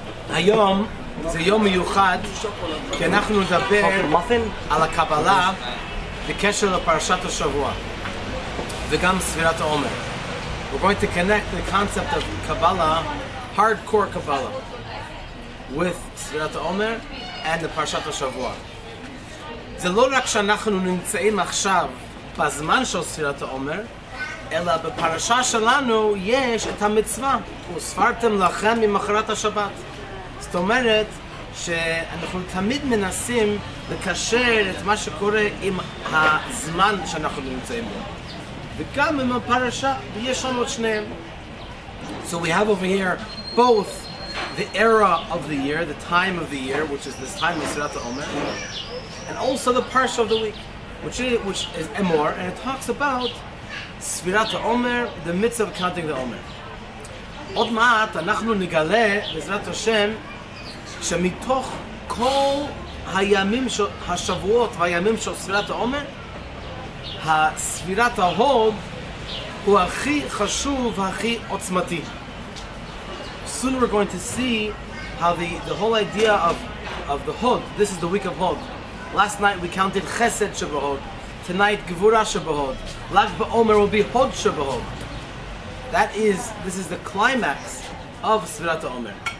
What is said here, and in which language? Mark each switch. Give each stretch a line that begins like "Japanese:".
Hebrew: היום זה יום מיוחד, כי אנחנו נדבר על הקבלה בקשר לפרשת השבוע, וגם ספירת העומר.
English: We're going to connect the concept of Kabbalah, hardcore Kabbalah, with ספירת העומר and the פרשת השבוע.
Hebrew: זה לא רק שאנחנו נמצאים עכשיו בזמן של ספירת העומר, אלא בפרשה שלנו יש את המצווה, וספרתם לכם ממחרת השבת. זאת אומרת שאנחנו תמיד מנסים לקשר את מה שקורה עם הזמן שאנחנו נמצאים בו. וגם עם הפרשה, יש לנו את שניהם.
English: So we have over here both the era of the year, the time of the year, which is this time of Sfirat HaOmer, and also the parsha of the week, which is Emor, and it talks about Sfirat HaOmer, the mitzvah of counting the Omer.
Hebrew: עוד מעט אנחנו נגלה, בעזרת השם, שמתוך כל הימים, השבועות והימים של ספירת העומר, הספירת ההוד הוא הכי חשוב והכי עוצמתי.
English: Soon we're going to see how the whole idea of the Hod, this is the week of Hod. Last night we counted Chesed Shebahod. Tonight Gevura Shebahod. Lag BaOmer will be Hod Shebahod. This is the climax of Sfirat HaOmer.